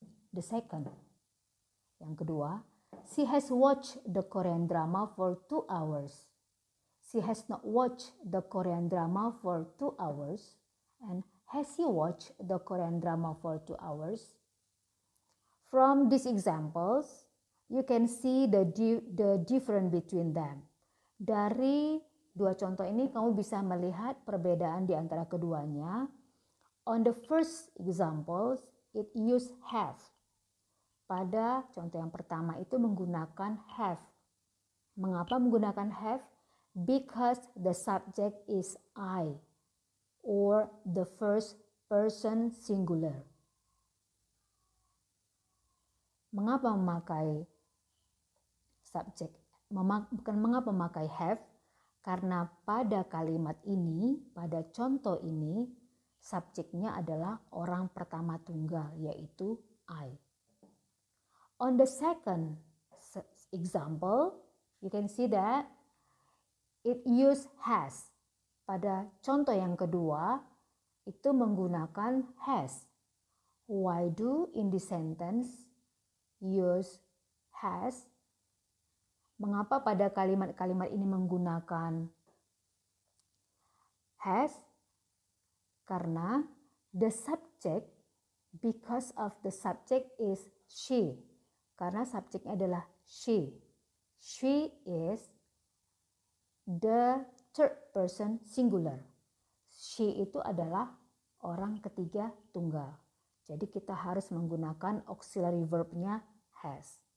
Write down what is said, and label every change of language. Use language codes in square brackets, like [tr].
[en] The second, [id] yang kedua, [en] she has watched the Korean drama for 2 hours. She has not watched the Korean drama for 2 hours. And has he watched the Korean drama for 2 hours? From these examples, you can see the difference between them. [id] Dari 2 contoh ini kamu bisa melihat perbedaan di antara keduanya. [en] On the first examples, it use have. [id] Pada contoh yang pertama itu menggunakan have. Mengapa menggunakan have? [en] Because the subject is I or the first person singular. [id] Mengapa memakai subject? Mengapa memakai have? Karena pada kalimat ini, pada contoh ini, subjeknya adalah orang pertama tunggal, yaitu I. [en] On the second example, you can see that it use has. [id] Pada contoh yang kedua, itu menggunakan has. [en] Why do in this sentence use has? [id] Mengapa pada kalimat-kalimat ini menggunakan has? Karena [en] the subject, because of the subject is she. [id] Karena subjeknya adalah she. [en] She is the third person singular. [id] She itu adalah orang ketiga tunggal. Jadi kita harus menggunakan auxiliary verbnya has.